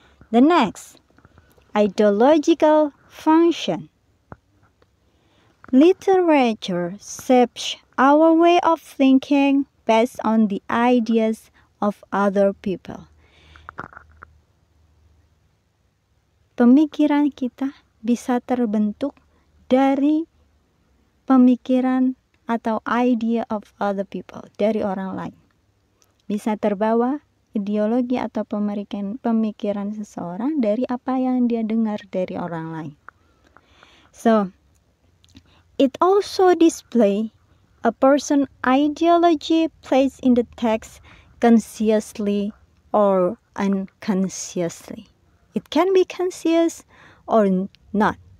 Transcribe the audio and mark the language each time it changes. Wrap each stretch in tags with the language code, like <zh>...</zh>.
<en>The next, ideological function. Literature shapes our way of thinking based on the ideas of other people.</en> <id>Pemikiran kita bisa terbentuk dari pemikiran atau</id> <en>idea of other people,</en> <id>dari orang lain. Bisa terbawa ideologi atau pemikiran seseorang dari apa yang dia dengar dari orang lain.</id> <en>So, it also displays a person's ideology placed in the text consciously or unconsciously. It can be conscious or not.</en>